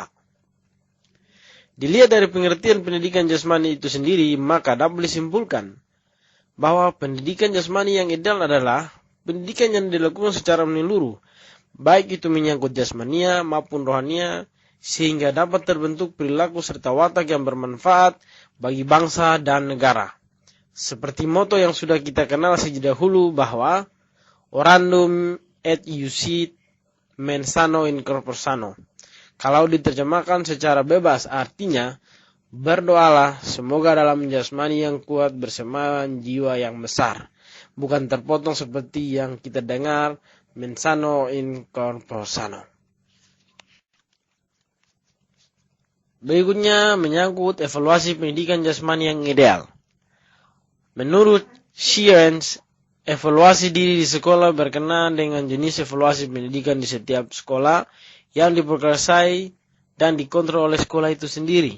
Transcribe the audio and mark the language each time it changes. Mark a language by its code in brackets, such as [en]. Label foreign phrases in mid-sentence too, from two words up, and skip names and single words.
[id] Dilihat dari pengertian pendidikan jasmani itu sendiri, maka dapat disimpulkan bahwa pendidikan jasmani yang ideal adalah pendidikan yang dilakukan secara menyeluruh, baik itu menyangkut jasmania maupun rohania, sehingga dapat terbentuk perilaku serta watak yang bermanfaat bagi bangsa dan negara. Seperti moto yang sudah kita kenal sejak dahulu bahwa [la] orandum et iusit mens sano in corpore sano. [id] Kalau diterjemahkan secara bebas artinya, berdoalah semoga dalam jasmani yang kuat bersemayam jiwa yang besar, bukan terpotong seperti yang kita dengar [la] mens sano in corpore sano. [id] Berikutnya menyangkut evaluasi pendidikan jasmani yang ideal. Menurut Shearens, evaluasi diri di sekolah berkenaan dengan jenis evaluasi pendidikan di setiap sekolah yang diperkuasai dan dikontrol oleh sekolah itu sendiri.